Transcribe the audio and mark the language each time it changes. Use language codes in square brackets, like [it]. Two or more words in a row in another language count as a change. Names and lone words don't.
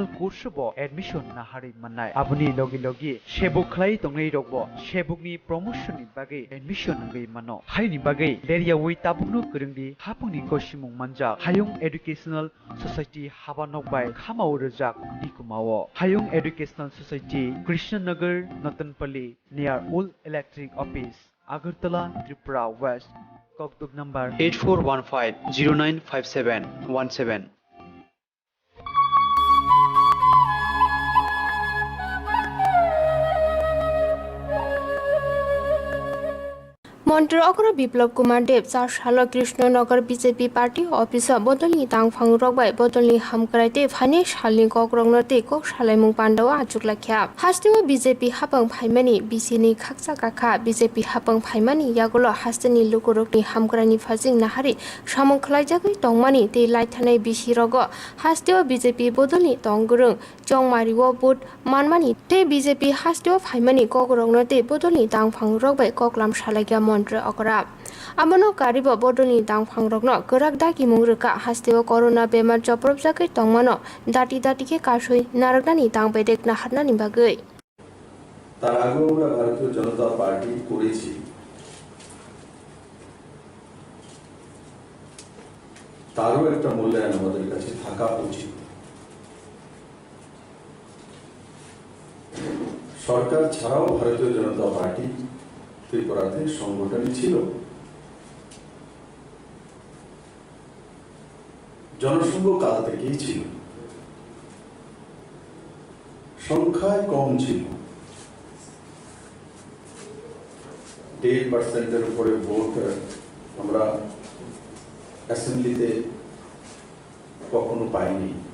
[trp] course bo admission na hari mannai abuni logi logi shebuk khlai tongnai rokbo shebuk ni promotion ni bagi admission ngai mano haini bagi leria wi tabukno kurungdi hapungni koshimung manja Hayung Educational Society habanok bai khamau rejak dikumao Hayung Educational Society Krishnanagar Natanpalli near Old Electric Office Agartala Tripura West Kokduk number 8415095717 মন্ত্রী অগ্র বিপ্লব কুমার দেব 4 সাল কৃষ্ণনগর বিজেপি পার্টি অফিস বদলনি তাংফাং রকবাই বদলনি হামক্রাইতে ফানি সালনি কগ্রংনতে কক সালাইমুং পান্ডাও আচুক লাখিয়া হাস্তিও বিজেপি হাপং ফাইমানি বিসিনি খাকসা কাখা বিজেপি হাপং ফাইমানি ইয়াগুলো হাস্তিনি লুকুরকনি হামক্রানি ফাজিং নাহারি সামং খলাইজাগৈ টংমানি তে লাইথানাই বিসি রগ হাস্তিও বিজেপি বদলনি টংগ্রং চংমারিও বুট মানমানি তে বিজেপি হাস্তিও ফাইমানি কগ্রংনতে বদলনি তাংফাং রকবাই ককলাম সালাইগা মন্ত্রী অকরা আমনো কারিব বদলনি দাংফাং রকনো গরাক দাকি মুংরকা হাস্তেও করোনা বেমার জপ্রব জাগৈ টংমানো দাটি দাটিকে কাশই নারকনানি দাংবেদেক নাহারনানি বাগৈ [bn] তার আগেও আমরা ভারতীয় জনতা পার্টি করেছি, তারও একটা মূল্যায়ন আমাদের কাছে থাকা উচিত। সরকার ছাড়াও ভারতীয় জনতা পার্টি ত্রিপুরাতে সংগঠন ছিল, জনসংঘ কাল থেকেই ছিল, সংখ্যায় কম ছিল, 1.5% উপরে ভোট আমরা অ্যাসেম্বলিতে কখনো পাইনি।